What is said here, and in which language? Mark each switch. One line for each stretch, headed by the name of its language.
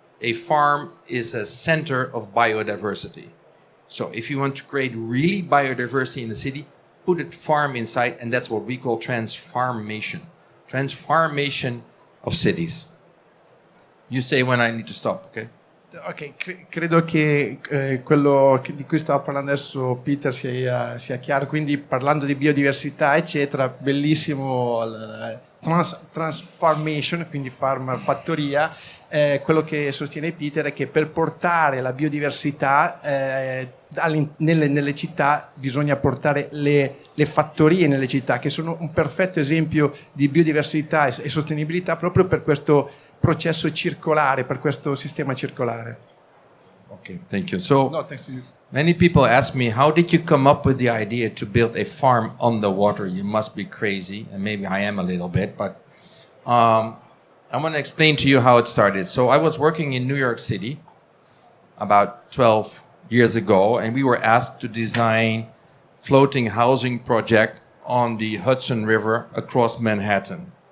English: A farm is a center of biodiversity. So if you want to create really biodiversity in the city, put a farm inside, and that's what we call transformation. Transformation of cities. You say when I need to stop, okay?
Italian: Ok, credo che quello di cui stava parlando adesso Peter sia chiaro, quindi parlando di biodiversità eccetera, bellissimo transformation, quindi fattoria, quello che sostiene Peter è che per portare la biodiversità nelle città bisogna portare le fattorie nelle città, che sono un perfetto esempio di biodiversità e sostenibilità proprio per questo processo circolare, per questo sistema circolare.
English: Okay, thank you. So, No, thanks to you. many people ask me, how did you come up with the idea to build a farm on the water? You must be crazy, and maybe I am a little bit, but I want to explain to you how it started. So I was working in New York City about 12 years ago, and we were asked to design floating housing project on the Hudson River across Manhattan.